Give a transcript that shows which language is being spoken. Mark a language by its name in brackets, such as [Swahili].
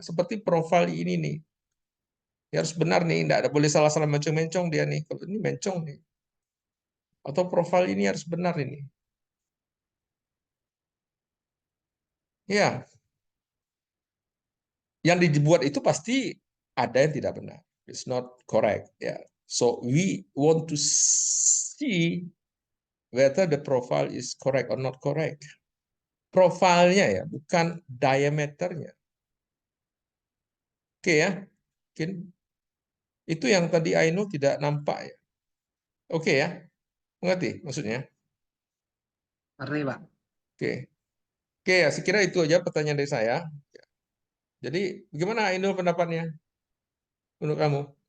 [Indonesian] Seperti profil ini nih. Dia harus benar nih, tidak ada boleh salah-salah mencong-mencong dia nih. Kalau ini mencong nih. Atau profil ini harus benar ini. Ya, yang dibuat itu pasti ada yang tidak benar. [English] It's not correct. Ya. So we want to see whether the profile is correct or not correct. [Indonesian] Profilnya ya, bukan diameternya. Oke ya, mungkin itu yang tadi Aino tidak nampak ya. Oke ya, mengerti maksudnya? Ngerti, Pak. Oke, oke ya, sekira itu aja pertanyaan dari saya. Jadi bagaimana Aino pendapatnya menurut kamu?